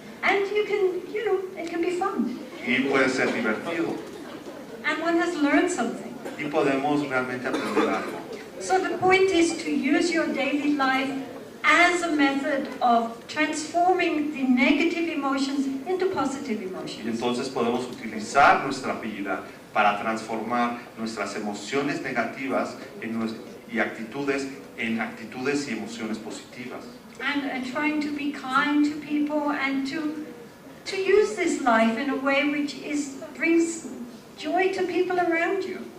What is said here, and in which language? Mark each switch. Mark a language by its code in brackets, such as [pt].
[en] And you can, it can be fun. [es] y puede ser divertido. [en] And one has learned something. [es] Y podemos realmente aprender algo. [en] So the point is to use your daily life as a method of transforming the negative emotions into positive [es] Y [en] emotions. [es] entonces podemos utilizar nuestra vida para transformar nuestras emociones negativas y actitudes en actitudes y emociones positivas. [en] And trying to be kind to people and to use this life in a way which brings joy to people around you.